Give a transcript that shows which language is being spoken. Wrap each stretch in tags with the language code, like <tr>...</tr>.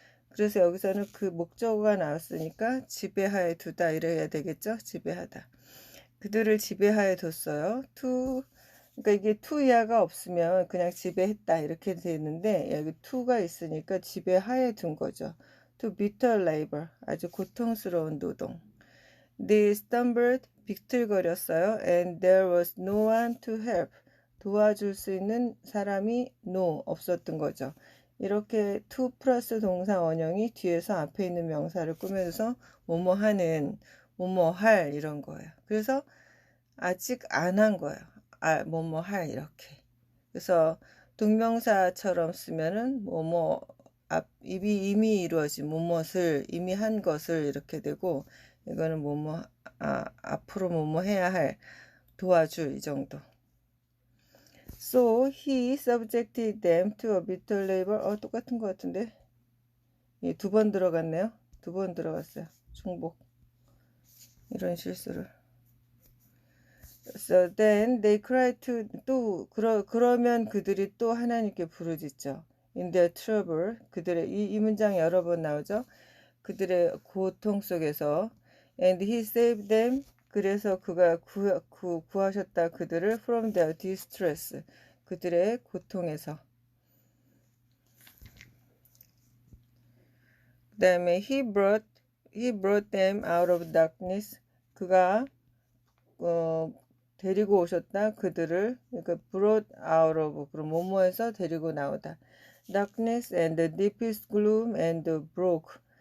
<ko>그래서 여기서는 그 목적어가 나왔으니까 지배하에 두다 이래야 되겠죠. 지배하다. 그들을 지배하에 뒀어요. 그러니까 이게 이하가 없으면 그냥 지배했다 이렇게 되는데 여기 to가 있으니까 지배하에 둔 거죠.</ko> <en>to bitter labor,</en> <ko>아주 고통스러운 노동.</ko> <en>They stumbled,</en> <ko>비틀거렸어요.</ko> <en>And there was no one to help.</en> <ko>도와줄 수 있는 사람이 없었던 거죠. 이렇게 to 플러스 동사 원형이 뒤에서 앞에 있는 명사를 꾸며줘서 뭐뭐하는, 뭐뭐할 이런 거예요. 그래서 아직 안 한 거예요. 뭐뭐할 이렇게. 그래서 동명사처럼 쓰면은 이미 이루어진 무엇을, 이미 한 것을 이렇게 되고, 이거는 앞으로 뭐뭐 해야 할, 도와줄 이 정도.</ko> <en>So he subjected them to a bitter labor.</en> <ko>똑같은 것 같은데. 예, 2번 들어갔네요. 2번 들어갔어요. 중복. 이런 실수를.</ko> <en>So then they cried to,</en> <ko>그러면 그들이 또 하나님께 부르짖죠.</ko> <en>In their trouble.</en> <ko>그들의, 이 문장 여러 번 나오죠. 그들의 고통 속에서.</ko> <en>And he saved them.</en> <ko>그래서 그가 구하셨다 그들을</ko> <en>from their distress.</en> <ko>그들의 고통에서. 그 다음에</ko> <en>he brought them out of darkness.</en> <ko>그가 데리고 오셨다 그들을. 그러니까</ko> <en>brought out of,</en> <ko>그럼 뭐뭐에서 데리고 나오다.</ko> <en>darkness and the deepest gloom and broke.</en>